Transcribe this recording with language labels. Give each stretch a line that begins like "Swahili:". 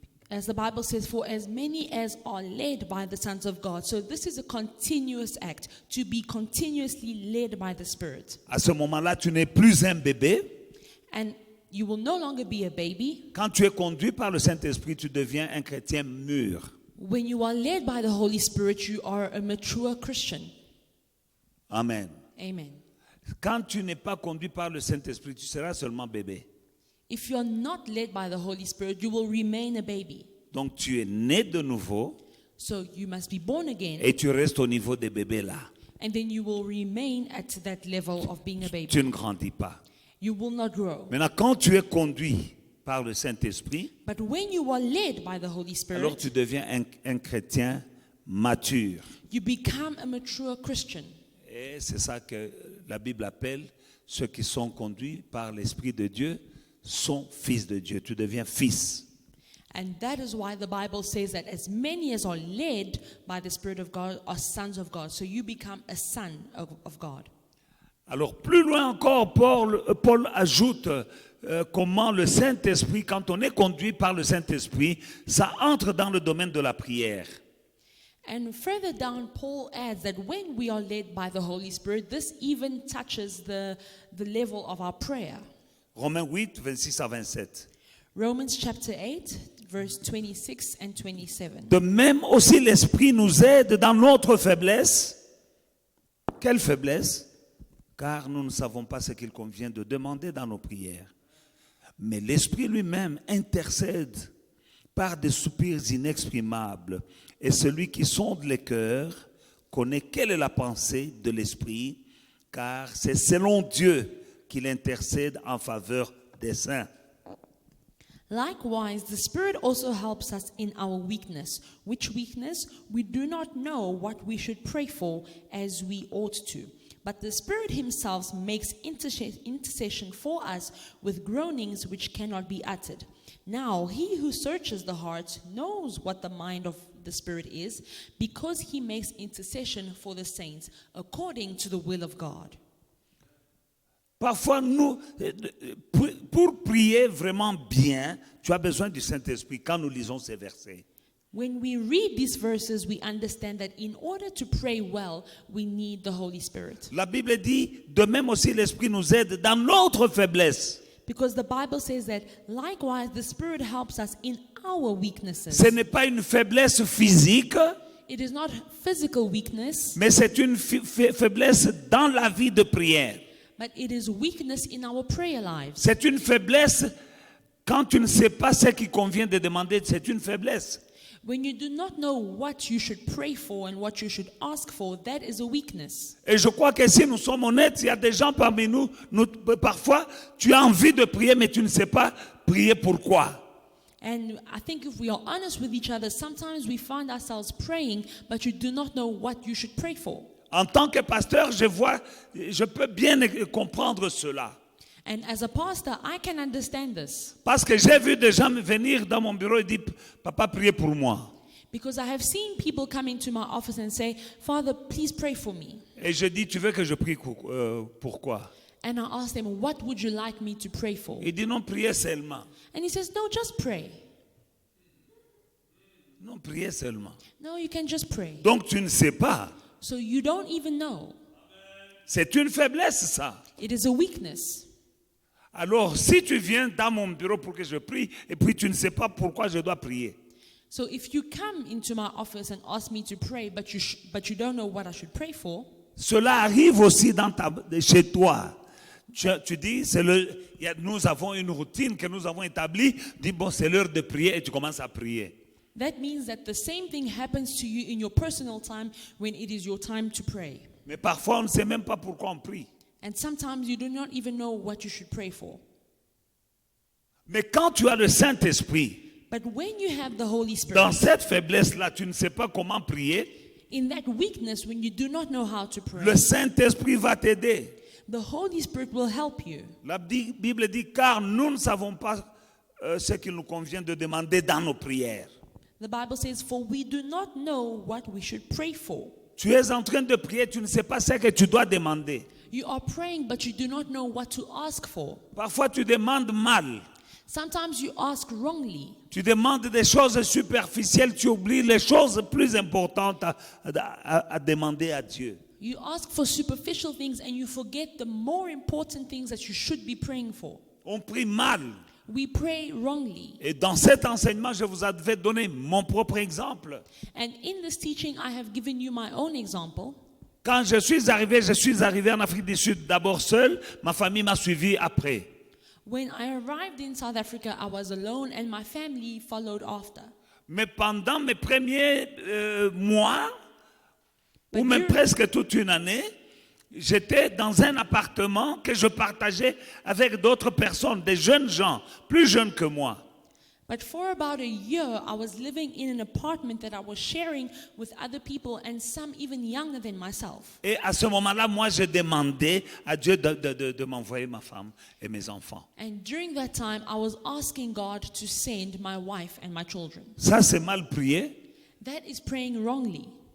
English: As the Bible says, for as many as are led by the sons of God. So this is a continuous act, to be continuously led by the Spirit.
French: À ce moment-là, tu n'es plus un bébé.
English: And you will no longer be a baby.
French: Quand tu es conduit par le Saint-Esprit, tu deviens un chrétien mûr.
English: When you are led by the Holy Spirit, you are a mature Christian. Amen. Amen.
French: Quand tu n'es pas conduit par le Saint-Esprit, tu seras seulement bébé.
English: If you're not led by the Holy Spirit, you will remain a baby.
French: Donc tu es né de nouveau
English: So you must be born again,
French: et tu restes au niveau des bébés là.
English: and then you will remain at that level of being a baby.
French: Tu ne grandis pas.
English: You will not grow.
French: Maintenant, quand tu es conduit par le Saint-Esprit,
English: But when you are led by the Holy
French: alors tu deviens un chrétien mature.
English: you become a mature Christian.
French: Et c'est ça que la Bible appelle ceux qui sont conduits par l'Esprit de Dieu sont fils de Dieu. Tu deviens fils.
English: And that is why the Bible says that as many as are led by the Spirit of God are sons of God. So you become a son of God.
French: Alors plus loin encore, Paul ajoute comment le Saint-Esprit, quand on est conduit par le Saint-Esprit, ça entre dans le domaine de la prière.
English: And further down, Paul adds that when we are led by the Holy Spirit, this even touches the level of our prayer.
French: Romains 8, 26 à 27.
English: Romans chapter 8, verse 26 and 27.
French: De même aussi l'Esprit nous aide dans notre faiblesse. Quelle faiblesse? Car nous ne savons pas ce qu'il convient de demander dans nos prières. Mais l'Esprit lui-même intercède par des soupirs inexprimables. Et celui qui sonde les cœurs connaît quelle est la pensée de l'Esprit, car c'est selon Dieu qu'il intercède en faveur des saints.
English: Likewise, the Spirit also helps us in our weakness, which weakness we do not know what we should pray for as we ought to. But the Spirit Himself makes intercession for us with groanings which cannot be uttered. Now, He who searches the hearts knows what the mind of the Spirit is, because He makes intercession for the saints according to the will of God.
French: Parfois, nous, pour prier vraiment bien, tu as besoin du Saint-Esprit quand nous lisons ces versets.
English: When we read these verses, we understand that in order to pray well, we need the Holy Spirit.
French: La Bible dit, de même aussi l'Esprit nous aide dans notre faiblesse.
English: Because the Bible says that likewise the Spirit helps us in our weaknesses.
French: Ce n'est pas une faiblesse physique,
English: It is not physical weakness,
French: mais c'est une faiblesse dans la vie de prière.
English: but it is weakness in our prayer lives.
French: C'est une faiblesse quand tu ne sais pas ce qui convient de demander, c'est une faiblesse.
English: When you do not know what you should pray for and what you should ask for, that is a weakness.
French: Et je crois que si nous sommes honnêtes, il y a des gens parmi nous, parfois, tu as envie de prier, mais tu ne sais pas prier pourquoi.
English: And I think if we are honest with each other, sometimes we find ourselves praying, but you do not know what you should pray for.
French: En tant que pasteur, je peux bien comprendre cela.
English: And as a pastor, I can understand this.
French: Parce que j'ai vu des gens venir dans mon bureau et dire, papa, priez pour moi.
English: Because I have seen people come into my office and say, Father, please pray for me.
French: Et je dis, tu veux que je prie pourquoi?
English: And I ask them, what would you like me to pray for?
French: Il dit, non, priez seulement.
English: And he says, no, just pray.
French: Non, priez seulement.
English: No, you can just pray.
French: Donc tu ne sais pas.
English: So you don't even know.
French: C'est une faiblesse, ça.
English: It is a weakness.
French: Alors, si tu viens dans mon bureau pour que je prie, et puis tu ne sais pas pourquoi je dois prier,
English: So if you come into my office and ask me to pray, but you don't know what I should pray for,
French: cela arrive aussi chez toi. Tu dis, nous avons une routine que nous avons établie, dis, bon, c'est l'heure de prier, et tu commences à prier.
English: that means that the same thing happens to you in your personal time when it is your time to pray.
French: Mais parfois, on ne sait même pas pourquoi on prie.
English: And sometimes you do not even know what you should pray for.
French: Mais quand tu as le Saint-Esprit,
English: But when you have the Holy
French: dans
English: Spirit,
French: cette faiblesse-là, tu ne sais pas comment prier,
English: in that weakness, when you do not know how to
French: le
English: pray,
French: Saint-Esprit va t'aider.
English: the Holy Spirit will help you.
French: La Bible dit, car nous ne savons pas ce qu'il nous convient de demander dans nos prières.
English: The Bible says, for we do not know what we should pray for.
French: Tu es en train de prier, tu ne sais pas ce que tu dois demander.
English: You are praying, but you do not know what to ask for.
French: Parfois, tu demandes mal.
English: Sometimes you ask wrongly.
French: Tu demandes des choses superficielles, tu oublies les choses plus importantes à demander à Dieu.
English: You ask for superficial things and you forget the more important things that you should be praying for.
French: On prie mal.
English: We pray wrongly.
French: Et dans cet enseignement, je vous avais donné mon propre exemple.
English: And in this teaching, I have given you my own example.
French: Quand je suis arrivé en Afrique du Sud d'abord seul, ma famille m'a suivi après.
English: When I arrived in South Africa, I was alone and my family followed after.
French: Mais pendant mes premiers mois, ou
English: But
French: même
English: you-
French: presque toute une année, j'étais dans un appartement que je partageais avec d'autres personnes, des jeunes gens, plus jeunes que moi.
English: But for about a year, I was living in an apartment that I was sharing with other people and some even younger than myself.
French: Et à ce moment-là, moi, je demandais à Dieu de m'envoyer ma femme et mes enfants.
English: And during that time, I was asking God to send my wife and my children.
French: Ça, c'est mal prié. That is praying wrongly.